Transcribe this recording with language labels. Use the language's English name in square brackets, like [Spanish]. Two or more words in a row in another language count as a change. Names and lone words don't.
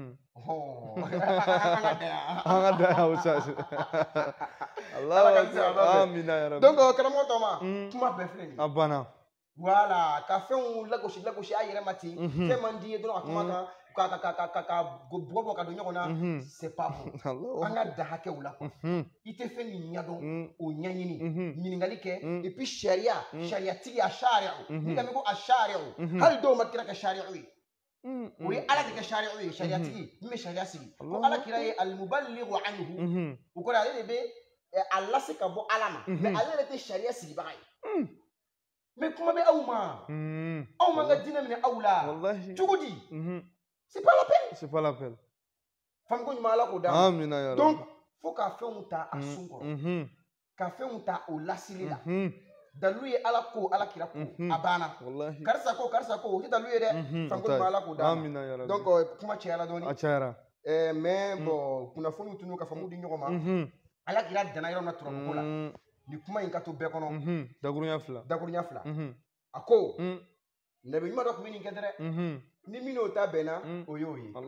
[Bambara] an ka da o sa donc karamɔgɔ tɔ ma kuma bɛɛ filɛ nin ye a banna voilà ka fɛnw lagosi a yɛrɛ ma ten fɛn man di ye dɔrɔn a kuma ka bɔ ka don ɲɔgɔn na [French] c'est pas bon [Bambara] an ka da hakɛw la quoi i tɛ fɛn min ɲɛdɔn o ɲɛɲini ɲininkali kɛ [French] et puis [Bambara] sariyatigi a sariyaw ni ka mi ko a sariyaw hali dɔw ma kira kɛ sariyaw ye o ye ala de kɛ sariyaw ye sariyatigi min bɛ sariya sigi ko ala kira ye [Arabic] المبلغ عنه [Bambara] o kɔrɔ ale de bɛ a lase ka bɔ ala ma mais ale yɛrɛ tɛ sariya sigibaga ye mais kuma bɛ aw ma aw man ka diinɛ minɛ aw la cogo di [French] c'est pas la peine c'est pas la peine [Bambara] fami ko ɲuman ala k'o d'a ma donc fo ka fɛnw ta a sun kɔrɔ ka fɛnw ta o lasili la dalu ye ala ko ala kira ko a banna karisa ko o tɛ dalu ye dɛ fami ko ɲuman ala k'o d'a ma donc kuma cayara dɔɔni a cayara [French] mais bon [Bambara] kunnafoniw tunu ka famu di ɲɔgɔn ma ala kira danna yɔrɔ min na turabuko la ni kuma in ka to bɛɛ kɔnɔ dakurunya fila a ko nabi ɲuman dɔ tun bɛ nin kɛ dɛrɛ ni min'o ta bɛnna o y'o ye